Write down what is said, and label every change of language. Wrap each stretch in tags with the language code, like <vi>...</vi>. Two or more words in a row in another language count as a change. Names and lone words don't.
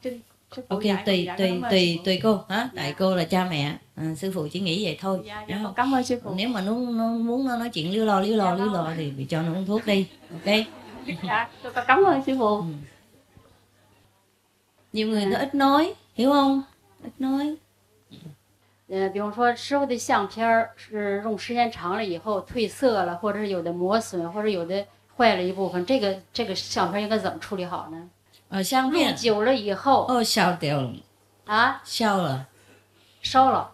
<vi>ok, tùy cô hả? Tại cô là cha mẹ, sư phụ chỉ nghĩ vậy thôi. Con cảm ơn sư phụ. Nếu mà nó muốn nó nói chuyện líu lo thì bị cho nó uống thuốc đi. Ok. Dạ, tôi cảm ơn sư phụ. Nhiều người nó ít nói, hiểu không? Ít nói.</vi> <zh>比方说师傅的相片是用时间长了以后褪色了，或者是有的磨损，或者有的坏了一部分，这个相片应该怎么处理好呢？相片用久了以后烧掉了啊，烧了，烧了，</zh>